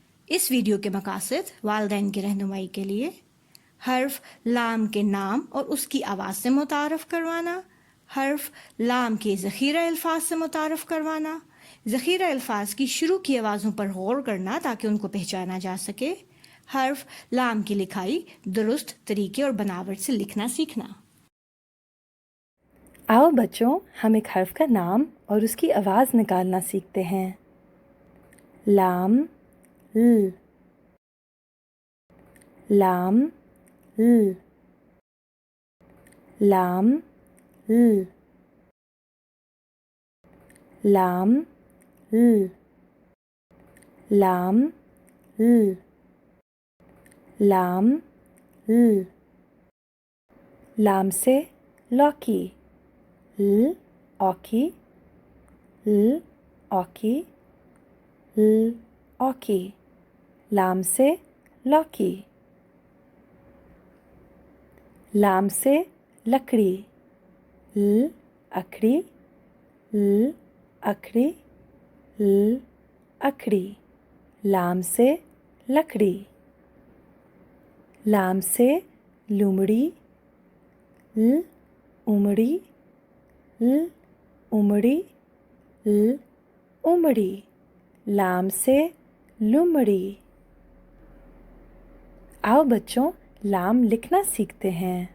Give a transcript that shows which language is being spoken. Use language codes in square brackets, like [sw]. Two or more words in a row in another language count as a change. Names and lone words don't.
[ur] اس ویڈیو کے مقاصد والدین کی رہنمائی کے لیے حرف لام کے نام اور اس کی آواز سے متعارف کروانا، حرف لام کے ذخیرہ الفاظ سے متعارف کروانا، ذخیرہ الفاظ کی شروع کی آوازوں پر غور کرنا تاکہ ان کو پہچانا جا سکے، حرف لام کی لکھائی درست طریقے اور بناوٹ سے لکھنا سیکھنا. آؤ بچوں، ہم ایک حرف کا نام اور اس کی آواز نکالنا سیکھتے ہیں. لام ل، لام ل، لام ل، لام ل، لام ل، لام ل. لام سے لوکی، ل اوکی، ل اوکی، ل اوکی. لام سے لوکی. لام سے لکڑی، ل اکھڑی، ل اکھڑی، ل اکھڑی. لام سے لکڑی. لام سے لومڑی، ل اومڑی، ل اومڑی، ل اومڑی. لام سے لومڑی. آؤ بچوں، لام لکھنا سیکھتے ہیں.